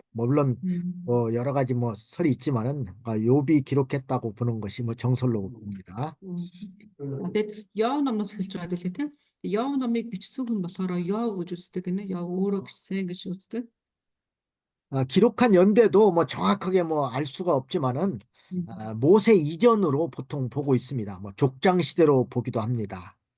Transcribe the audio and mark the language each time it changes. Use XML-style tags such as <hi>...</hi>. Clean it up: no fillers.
<ko>물론 여러 가지 뭐 설이 있지만은 욥이 기록했다고 보는 것이 뭐 정설로 봅니다.</ko> <mn>Тэгээд Йов номноос хэлж байгаа дэлээ тийм. Йов номыг бичсэн хүн болохоор Йов гэж үздэг гинэ. Йов өөрөө бичсэн гэж үздэг.</mn> <ko>기록한 연대도 뭐 정확하게 뭐 알 수가 없지만은 모세 이전으로 보통 보고 있습니다. 뭐 족장 시대로 보기도 합니다.</ko>